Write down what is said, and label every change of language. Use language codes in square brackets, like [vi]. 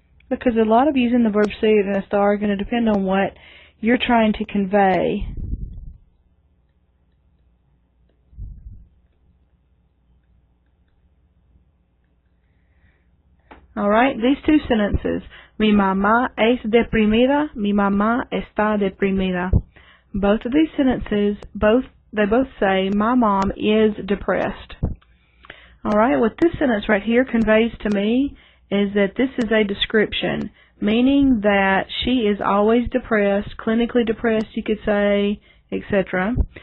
[en] Because a lot of using the verb ser and estar are going to depend on what you're trying to convey. Alright, these two sentences. [es] Mi mamá es deprimida, mi mamá está deprimida. [en] Both of these sentences, they both say, my mom is depressed. Alright, what this sentence right here conveys to me is that this is a description, meaning that she is always depressed, clinically depressed, you could say, etc.